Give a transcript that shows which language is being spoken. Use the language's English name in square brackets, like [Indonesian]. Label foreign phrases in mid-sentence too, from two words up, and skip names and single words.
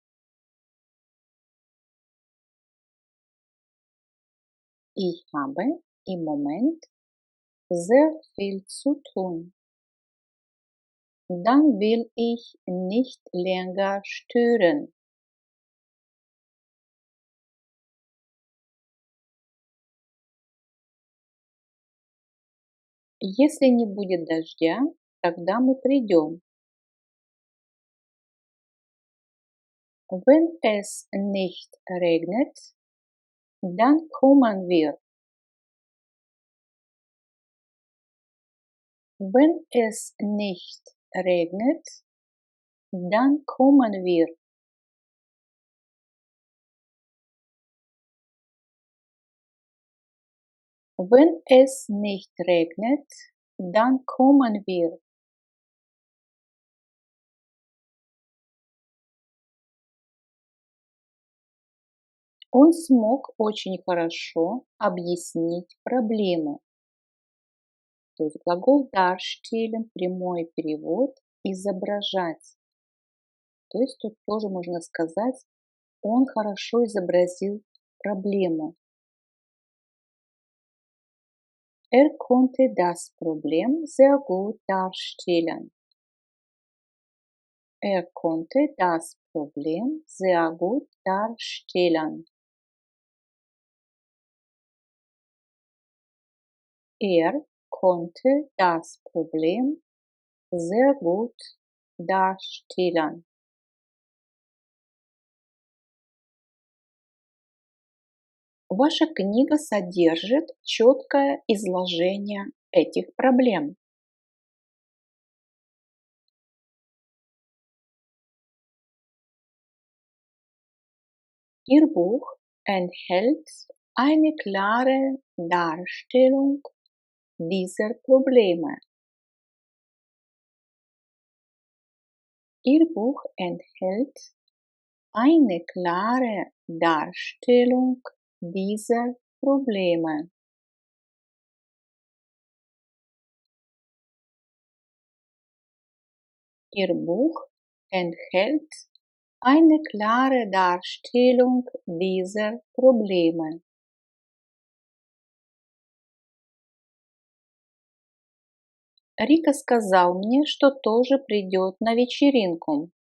[German] Ich habe im Moment sehr viel zu tun. Dann will ich nicht länger stören. [Russian] Если не будет дождя, тогда мы придем. [German] Wenn es nicht regnet, dann kommen wir. Wenn es nicht regnet, dann kommen wir. Wenn es nicht regnet, dann kommen wir. [Russian] Он смог очень хорошо объяснить проблему. То есть глагол darstellen, прямой перевод, изображать. То есть тут тоже можно сказать, он хорошо изобразил проблему. [German] Konnte das Problem sehr gut darstellen. Konnte das Problem sehr gut darstellen. Konnte das Problem sehr gut darstellen. [Russian] Ваша книга содержит четкое изложение этих проблем. [German] Ihr Buch enthält eine klare Darstellung dieser Probleme. Ihr Buch enthält eine klare Darstellung dieser Probleme. Ihr Buch enthält eine klare Darstellung dieser Probleme. [Russian] Рика сказал мне, что тоже придет на вечеринку.